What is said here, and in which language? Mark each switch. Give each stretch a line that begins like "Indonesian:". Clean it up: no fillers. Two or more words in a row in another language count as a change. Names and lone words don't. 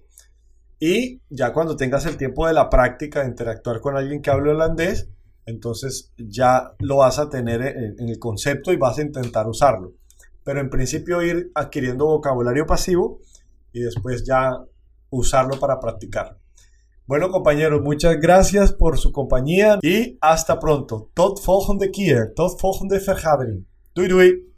Spanish: Y ya cuando tengas el tiempo de la práctica, de interactuar con alguien que hable holandés, entonces ya lo vas a tener en el concepto y vas a intentar usarlo. Pero en principio ir adquiriendo vocabulario pasivo y después ya usarlo para practicar. Bueno, compañeros, muchas gracias por su compañía y hasta pronto.
Dutch: Tot volgende keer, tot volgende vergadering. Doei doei!